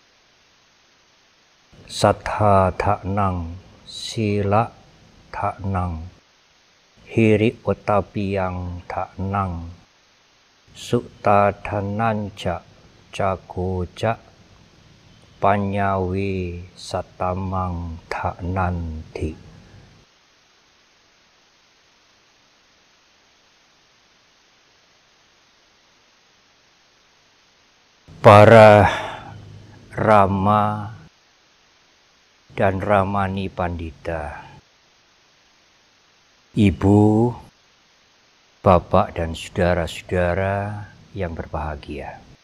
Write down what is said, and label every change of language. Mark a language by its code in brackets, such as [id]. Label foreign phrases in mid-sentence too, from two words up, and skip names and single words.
[pi] Sattha thaknang sila thaknang hiri utapiyang thaknang sutta dhananca cagoca panyawi satamang thaknanti. [id] Para Rama dan Ramani Pandita, Ibu, Bapak dan saudara-saudara yang berbahagia.